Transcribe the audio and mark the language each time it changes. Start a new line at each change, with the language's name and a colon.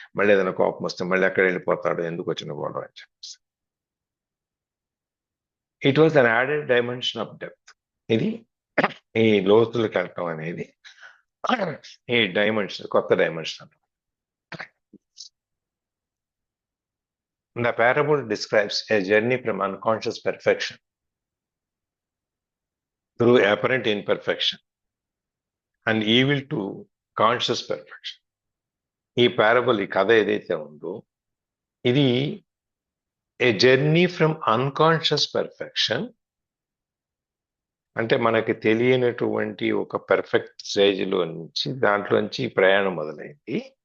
Telugu: మళ్ళీ ఏదైనా కోపం వస్తే మళ్ళీ అక్కడ వెళ్ళిపోతాడు, ఎందుకు వచ్చిన గొడవ అని చెప్పేసి.
English: It was an added dimension of depth.
Telugu: ఇది ఈ లోతులకు వెళ్ళటం అనేది ఈ డైమెన్షన్, కొత్త dimension.
English: The parable describes a journey from unconscious perfection through apparent imperfection and evil to conscious perfection.
Telugu: ఈ పారబుల్, ఈ కథ ఏదైతే ఉందో, ఇది
English: a journey from unconscious perfection,
Telugu: అంటే మనకి తెలియనటువంటి ఒక పర్ఫెక్ట్ స్టేజ్లో నుంచి దాంట్లోంచి ప్రయాణం మొదలైంది.